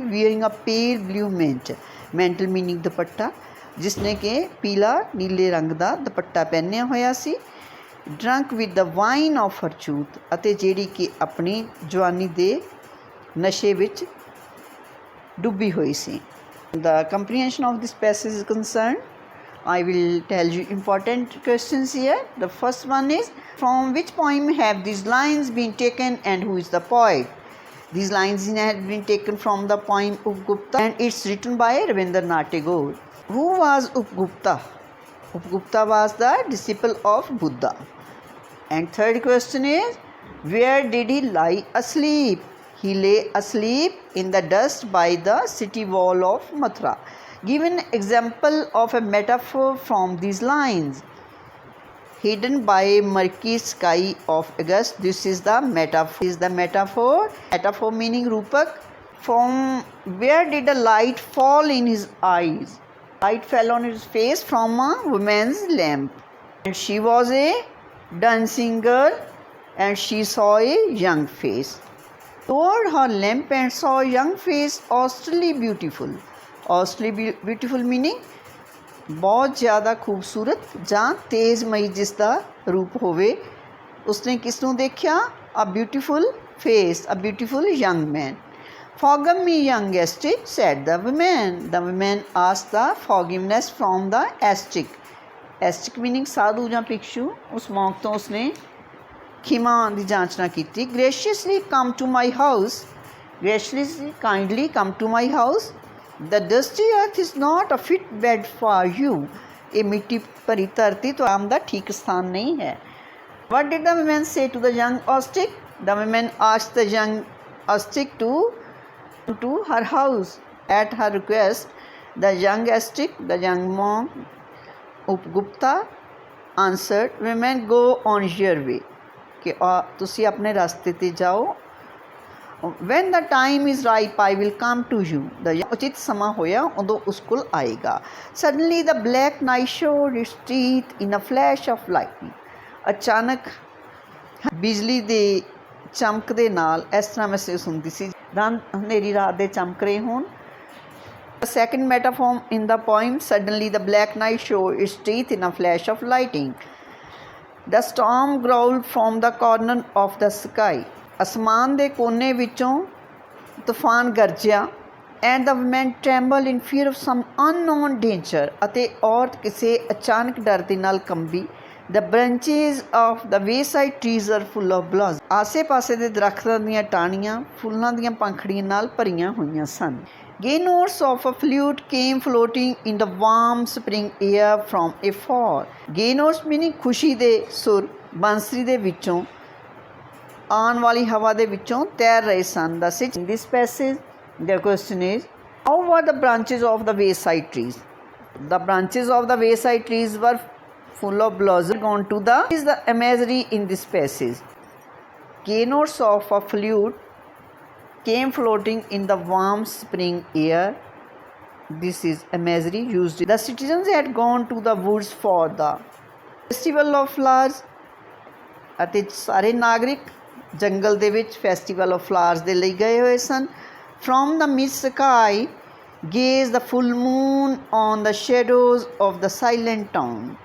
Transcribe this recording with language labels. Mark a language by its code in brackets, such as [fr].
[en] wearing a pale blue mantle meaning dupatta, [pa] ਜਿਸ ਨੇ ਕਿ ਪੀਲਾ ਨੀਲੇ ਰੰਗ ਦਾ ਦੁਪੱਟਾ ਪਹਿਨਿਆ ਹੋਇਆ ਸੀ. [en] drunk with the wine of her youth, [pa] ਅਤੇ ਜਿਹੜੀ ਕਿ ਆਪਣੀ ਜਵਾਨੀ ਦੇ ਨਸ਼ੇ ਵਿੱਚ ਡੁੱਬੀ ਹੋਈ ਸੀ. [en] The comprehension of this passage is concerned, I will tell you important questions here. The first one is, from which poem have these lines been taken and who is the poet? These lines have been taken from the poem Upgupta and it's written by Rabindranath Tagore. Who was Upgupta? Upgupta was the disciple of Buddha. And third question is, where did he lie asleep? He lay asleep in the dust by the city wall of Mathura. Give an example of a metaphor from these lines. Hidden by murky sky of August. This is the metaphor. Metaphor meaning rupak. From where did a light fall in his eyes? Light fell on his face from a woman's lamp. And she was a dancing girl and she saw a young face. Toward her lamp and saw a young face, austerely beautiful. Austerely beautiful meaning [pa] ਬਹੁਤ ਜ਼ਿਆਦਾ ਖੂਬਸੂਰਤ ਜਾਂ ਤੇਜ਼ਮਈ ਜਿਸ ਦਾ ਰੂਪ ਹੋਵੇ. ਉਸਨੇ ਕਿਸ ਨੂੰ ਦੇਖਿਆ? [en] a beautiful face, a beautiful young man. Forgive me, young aestic, said the woman. The woman asked the forgiveness from the aestic. Aestic meaning [pa] ਸਾਧੂ ਜਾਂ ਭਿਕਸ਼ੂ. ਉਸ ਮੌਕੇ ਤੋਂ ਉਸਨੇ ਖਿਮਾ ਦੀ ਜਾਂਚਨਾ ਕੀਤੀ. [en] graciously come to my house, graciously kindly come to my house. The dusty earth is not a fit bed for you. [pa] ਇਹ ਮਿੱਟੀ ਭਰੀ ਧਰਤੀ ਤੋਂ ਆਮ ਦਾ ਠੀਕ ਸਥਾਨ ਨਹੀਂ ਹੈ. [en] What did the woman say to the young aestic? The woman asked the young aestic to her house. At her request, the young aestic, the young monk Upgupta answered, women, go on your way. [pa] ਕਿ ਤੁਸੀਂ ਆਪਣੇ ਰਸਤੇ 'ਤੇ ਜਾਓ. [en] when the time is ripe I will come to you. [pa] ਉਚਿਤ ਸਮਾਂ ਹੋਇਆ ਉਦੋਂ ਉਸ ਕੋਲ ਆਏਗਾ. [en] suddenly the black night showed its teeth in a flash of lightning. [pa] ਅਚਾਨਕ ਬਿਜਲੀ ਦੇ ਚਮਕ ਦੇ ਨਾਲ ਇਸ ਤਰ੍ਹਾਂ ਮਹਿਸੂਸ ਹੁੰਦੀ ਸੀ ਦੰਦ ਹਨੇਰੀ ਰਾਤ ਦੇ ਚਮਕ ਰਹੇ ਹੋਣ. [en] The second metaphor in the poem, suddenly the black night showed its teeth in a flash of lightning. The storm growled from the corner of the sky. [pa] ਅਸਮਾਨ ਦੇ ਕੋਨੇ ਵਿੱਚੋਂ ਤੂਫਾਨ ਗਰਜਿਆ. [en] and the woman trembled in fear of some unknown danger. [pa] ਅਤੇ ਔਰਤ ਕਿਸੇ ਅਚਾਨਕ ਡਰ ਦੇ ਨਾਲ ਕੰਬੀ. [en] The branches of the wayside trees are full of blossoms. [pa] ਆਸੇ ਪਾਸੇ ਦੇ ਦਰੱਖਤਾਂ ਦੀਆਂ ਟਾਹਣੀਆਂ ਫੁੱਲਾਂ ਦੀਆਂ ਪੰਖੜੀਆਂ ਨਾਲ ਭਰੀਆਂ ਹੋਈਆਂ ਸਨ. [en] Gay notes of a flute came floating in the warm spring air from afar. Gay notes meaning [pa] खुशी दे सुर बांसुरी दे विचों आने वाली हवा दे विचों तैर रहे सन. [en] Thus in this passage the question is, how were the branches of the wayside trees? The branches of the wayside trees were full of blossoms. Gone to the is the imagery in this passage. Gay notes of a flute came floating in the warm spring air. This is imagery used. The citizens had gone to the woods for the festival of flowers. [pa] ਅਤੇ ਸਾਰੇ ਨਾਗਰਿਕ ਜੰਗਲ ਦੇ ਵਿੱਚ festival of flowers ਦੇ ਲਈ ਗਏ ਹੋਏ ਸਨ. [en] From the mid sky gaze the full moon on the shadows of the silent town.